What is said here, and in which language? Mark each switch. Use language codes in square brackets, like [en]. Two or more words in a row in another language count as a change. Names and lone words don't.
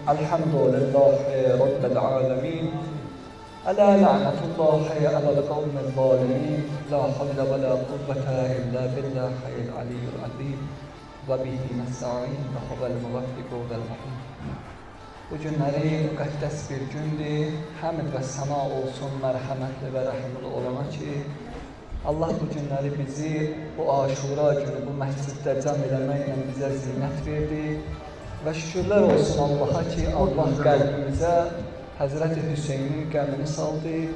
[ar] الحمد لله رب العالمين ألا لعنة الله على القوم الظالمين لا حول ولا قوة إلا بالله العلي العظيم وبه نستعين وهو الموفق والمعين. [az] Bu günləri müqəddəs bir gündür. Həmd və səna olsun mərhəmətli və rəhimli olana ki, Allah bu günləri bizi bu Aşura günü bu məsciddə cəm eləməklə bizə zinət verdi. Və şükürlər olsun Allaha ki, Allah qəlbimizə Həzrəti Hüseynin qəmini saldı.